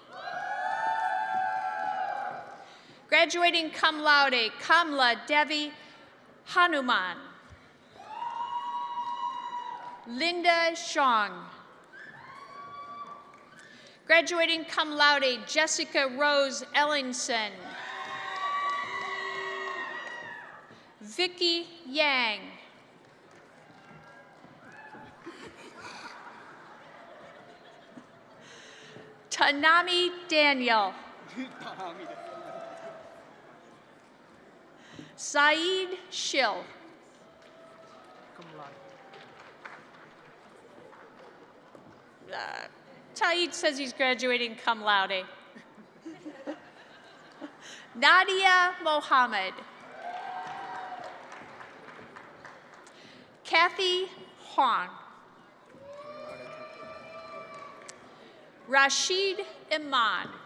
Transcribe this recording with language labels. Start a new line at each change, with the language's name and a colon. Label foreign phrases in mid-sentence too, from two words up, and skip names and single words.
English: Graduating
Latin: cum laude,
English: Kamla Devi Hanuman. Linda Shong.
Latin: Graduating cum laude,
English: Jessica Rose Ellingson. Vicky Yang. Tanami Daniel. Saeed Schill. Taid says he's graduating
Latin: cum laude.
English: Nadia Mohammed. Kathy Huang. Rashid Iman.